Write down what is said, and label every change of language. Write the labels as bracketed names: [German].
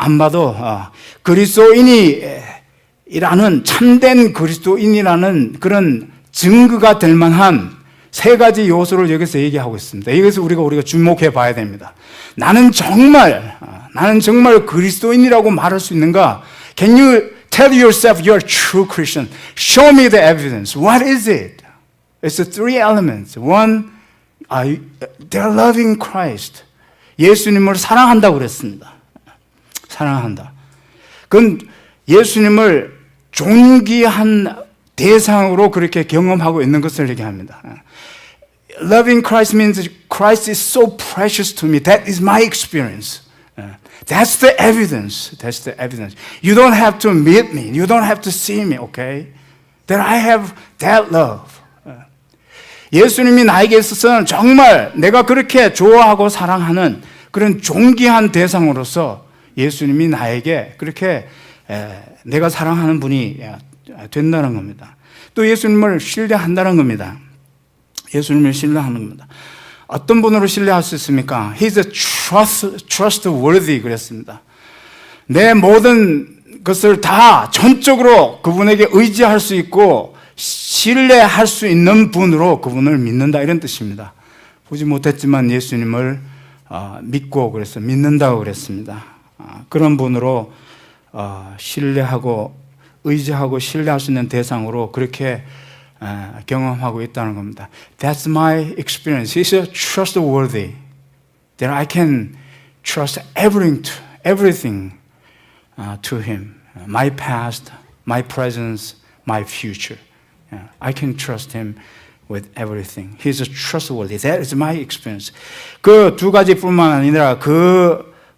[Korean] 안 봐도 그리스도인이라는 참된 그리스도인이라는 그런 증거가 될 만한 세 가지 요소를 여기서 얘기하고 있습니다. 여기서 우리가 주목해 봐야 됩니다. 나는 정말 그리스도인이라고 말할 수 있는가? [English] Can you tell yourself you're a true Christian? Show me the evidence. What is it? It's the three elements. One, they're loving Christ. [Korean] 예수님을 사랑한다고 그랬습니다. 사랑한다. 그건 예수님을 존귀한 대상으로 그렇게 경험하고 있는 것을 얘기합니다. [English] Loving Christ means Christ is so precious to me. That is my experience. That's the evidence. That's the evidence. You don't have to meet me. You don't have to see me, okay? That I have that love. [Korean] 예수님이 나에게 있어서는 정말 내가 그렇게 좋아하고 사랑하는 그런 존귀한 대상으로서 예수님이 나에게 그렇게 내가 사랑하는 분이 된다는 겁니다. 또 예수님을 신뢰한다는 겁니다. 예수님을 신뢰하는 겁니다. 어떤 분으로 신뢰할 수 있습니까? [English] He's a trustworthy [Korean] 그랬습니다. 내 모든 것을 다 전적으로 그분에게 의지할 수 있고 신뢰할 수 있는 분으로 그분을 믿는다 이런 뜻입니다. 보지 못했지만 예수님을 믿고 그래서 믿는다고 그랬습니다. 그런 분으로 신뢰하고 의지하고 신뢰할 수 있는 대상으로 그렇게 경험하고 있다는 겁니다. [English] That's my experience. He's a trustworthy. That I can trust everything to him. My past, my presence, my future. I can trust him with everything. He's a trustworthy. That is my experience. [Korean] 그 두 가지뿐만 아니라 그